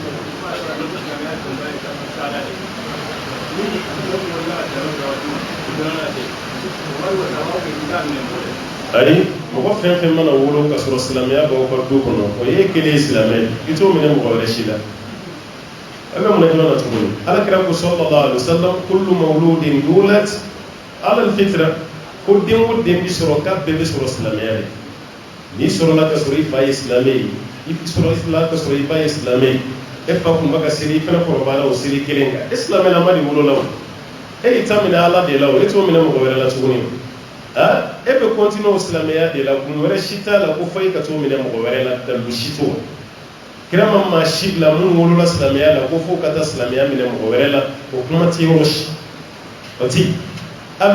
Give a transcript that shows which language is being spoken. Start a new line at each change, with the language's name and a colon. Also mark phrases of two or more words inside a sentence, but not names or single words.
Bambara: ayi mɔgɔ fɛn fɛn mana wolo ka sɔrɔ silamɛya b'aw ka du kɔnɔ o ye kelen ye silamɛ i t'o minɛ mɔgɔ wɛrɛ si la an bɛ mun jumɛn na tuguni alakira ko
Arabic: صلى الله عليه وسلم كل مولود يولد على الفطرة
Bambara: ko den o den bi sɔrɔ k'a bɛɛ bɛ sɔrɔ silamɛya de n'i sɔrɔla ka sɔrɔ i fa ye silamɛ ye i sɔrɔla ka sɔrɔ i ba ye silamɛ ye e fa kun bɛ ka seli i fana kɔrɔbayara o seli kelen kan e silamɛlama de wolola o e y'i ta minɛ ala de la o e t'o minɛ mɔgɔ wɛrɛ la tuguni e bɛ continuer o silamɛya de la kun wɛrɛ si t'a la ko fɔ i ka t'o minɛ mɔgɔ wɛrɛ la dalu si t'o kira ma maa si bila minnu wolola silamɛya la ko fo ka taa silamɛya minɛ mɔgɔ wɛrɛ la o kuma tɛ yɔrɔ si o ti a mɛ